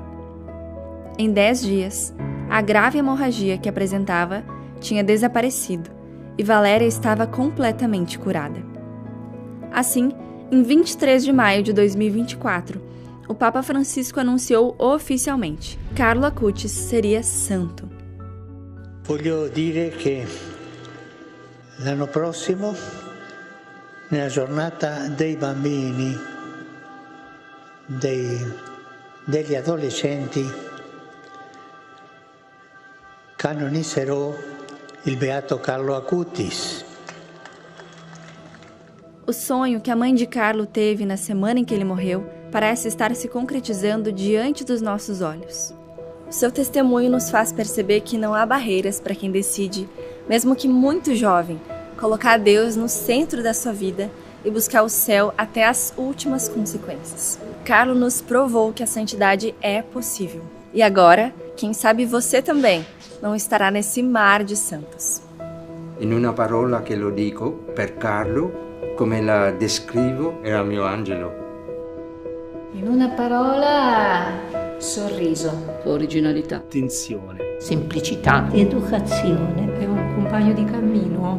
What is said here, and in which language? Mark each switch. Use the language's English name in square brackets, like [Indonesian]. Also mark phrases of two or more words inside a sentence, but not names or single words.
[Portuguese] Em 10 dias, a grave hemorragia que apresentava tinha desaparecido e Valéria estava completamente curada. Assim, em 23 de maio de 2024, o Papa Francisco anunciou oficialmente: Carlo Acutis seria santo. [Italian] Voglio dire che l'anno prossimo, nella giornata dei bambini, degli adolescenti, canonizzerò il beato Carlo Acutis. [Portuguese] O sonho que a mãe de Carlo teve na semana em que ele morreu parece estar se concretizando diante dos nossos olhos. O seu testemunho nos faz perceber que não há barreiras para quem decide, mesmo que muito jovem, colocar Deus no centro da sua vida e buscar o céu até as últimas consequências. Carlo nos provou que a santidade é possível. E agora, quem sabe você também não estará nesse mar de santos. [Italian] In una parola che lo dico, per Carlo, come la descrivo, era mio angelo. In una parola, sorriso. Originalità. Attenzione. Semplicità. Educazione. È un compagno di cammino.